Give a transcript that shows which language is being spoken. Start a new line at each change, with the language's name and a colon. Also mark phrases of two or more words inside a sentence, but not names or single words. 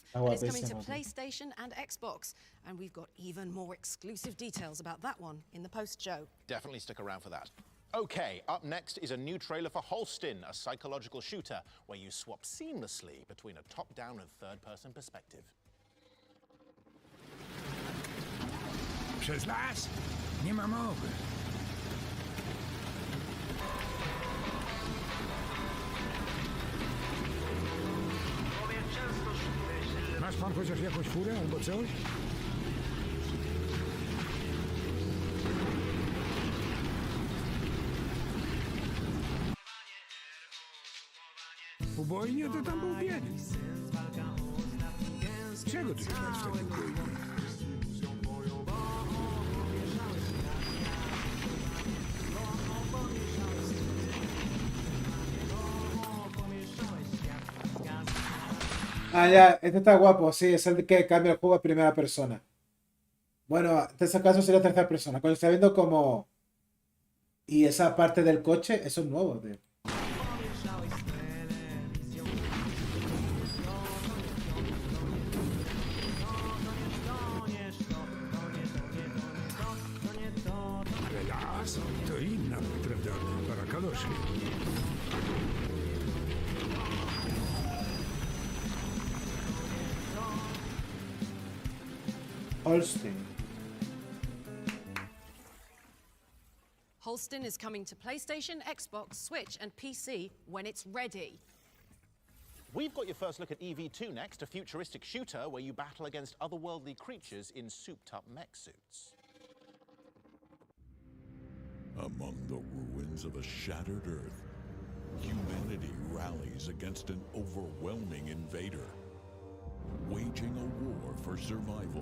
English: And it's coming to PlayStation and Xbox. And we've got even more exclusive details about that one in the post-show. Definitely stick around for that. Okay, up next is a new trailer for Holston, a psychological shooter where you swap seamlessly between a top-down and third-person perspective.
Polish: Przez las? Nie ma mowy. Masz pan chociaż jakąś furę albo coś? Ubojnie to tam był bieg. Czego ty tak w takim ubojni?
Spanish: Ah, ya, este está guapo, sí, es el que cambia el juego a primera persona. Bueno, en ese caso sería tercera persona. Cuando está viendo como... Y esa parte del coche, eso es nuevo, tío.
Polish: Las to inna, prawda, para kaloszy.
English: Holston is coming to PlayStation, Xbox, Switch, and PC when it's ready. We've got your first look at EV2 next, a futuristic shooter where you battle against otherworldly creatures in souped-up mech suits. Among the ruins of a shattered Earth, humanity rallies against an overwhelming invader, waging a war for survival.